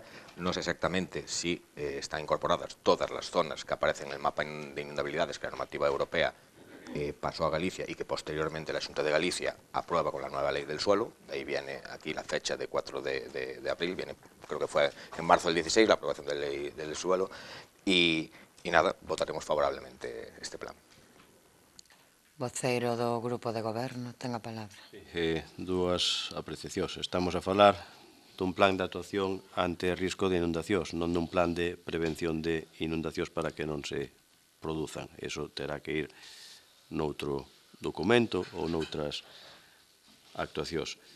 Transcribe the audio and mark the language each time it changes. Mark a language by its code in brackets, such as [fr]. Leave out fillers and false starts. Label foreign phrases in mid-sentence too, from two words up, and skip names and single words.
[es] No sé exactamente si están incorporadas todas las zonas que aparecen en el mapa de inundabilidades que la normativa europea pasó a Galicia y que posteriormente la Xunta de Galicia aprueba con la nueva ley del suelo. De ahí viene aquí la fecha de 4 de abril, creo que fue en marzo del 16 la aprobación de la ley del suelo y nada, votaremos favorablemente este plan. [gl] Voceiro do Grupo de Goberno, ten a palabra. Dúas apreciacións. Estamos a falar dun plan de actuación ante o risco de inundacións, non dun plan de prevención de inundacións para que non se produzan. Eso terá que ir noutro documento ou noutras actuacións.